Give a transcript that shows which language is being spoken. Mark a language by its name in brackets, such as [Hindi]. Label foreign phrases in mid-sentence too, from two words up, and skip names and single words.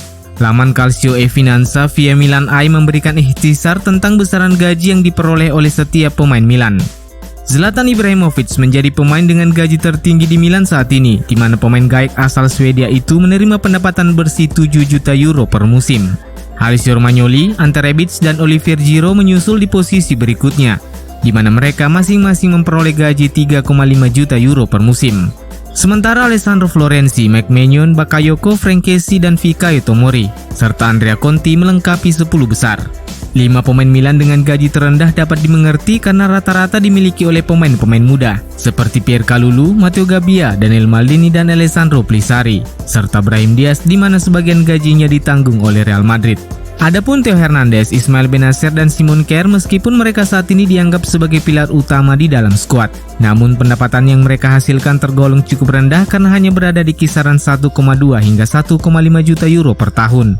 [Indonesian] Laman Calcio e Finanza via Milan AI memberikan ikhtisar tentang besaran gaji yang diperoleh oleh setiap pemain Milan. Zlatan Ibrahimovic menjadi pemain dengan gaji tertinggi di Milan saat ini, di mana pemain gaek asal Swedia itu menerima pendapatan bersih 7 juta euro per musim. Alessio Romagnoli, Ante Rebic, dan Olivier Giroud menyusul di posisi berikutnya, di mana mereka masing-masing memperoleh gaji 3,5 juta euro per musim. Sementara Alessandro Florenzi, Mike Maignan, Bakayoko, Frankesi, dan Fikayo Tomori, serta Andrea Conti melengkapi 10 besar. 5 pemain Milan dengan gaji terendah dapat dimengerti karena rata-rata dimiliki oleh pemain-pemain muda, seperti Pierre Kalulu, Matteo Gabbia, Daniel Maldini, dan Alessandro Plisari, serta Brahim Diaz di mana sebagian gajinya ditanggung oleh Real Madrid. Adapun Theo Hernandez, Ismail Benacer, dan Simon Kjaer meskipun mereka saat ini dianggap sebagai pilar utama di dalam skuad, namun pendapatan yang mereka hasilkan tergolong cukup rendah karena hanya berada di kisaran 1,2 hingga 1,5 juta euro per tahun.